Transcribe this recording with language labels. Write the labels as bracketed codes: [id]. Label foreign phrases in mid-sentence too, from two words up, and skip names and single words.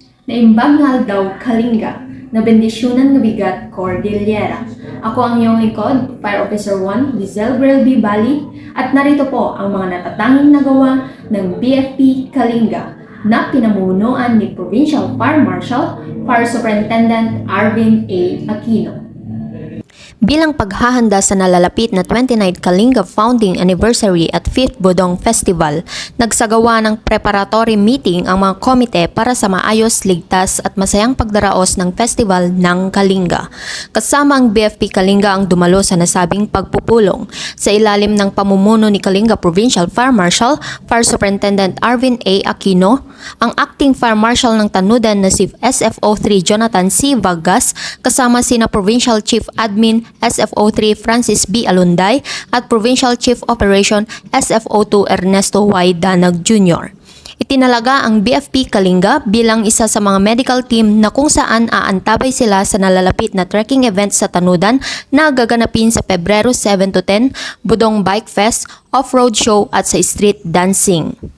[ilo] Naimbag nga daw Kalinga, na bendisyonan nga bigat Cordillera. [tl] Ako ang iyong lingkod, Fire Officer 1, Lizelle Brel B. Bali, at narito po ang mga natatanging nagawa ng BFP Kalinga na pinamumunuan ni Provincial Fire Marshal, Fire Superintendent Arvin A. Aquino. Bilang paghahanda sa nalalapit na 29th Kalinga Founding Anniversary at 5th Bodong Festival, nagsagawa ng [en] preparatory meeting [tl] ang mga komite para sa maayos, ligtas at masayang pagdaraos ng Festival ng Kalinga. Kasama ang BFP Kalinga ang dumalo sa nasabing pagpupulong. Sa ilalim ng pamumuno ni Kalinga Provincial Fire Marshal, Fire Superintendent Arvin A. Aquino, ang Acting Fire Marshal ng Tanudan na si SFO3 Jonathan C. Vargas, kasama sina Provincial Chief Admin SFO3 Francis B. Alunday at Provincial Chief Operation SFO2 Ernesto Y. Danag Jr. Itinalaga ang BFP Kalinga bilang isa sa mga [en] medical team [tl] na kung saan aantabay sila sa nalalapit na [en] trekking event [tl] sa Tanudan na gaganapin sa Pebrero 7 to 10, Bodong Bike Fest, Off-Road Show at sa Street Dancing.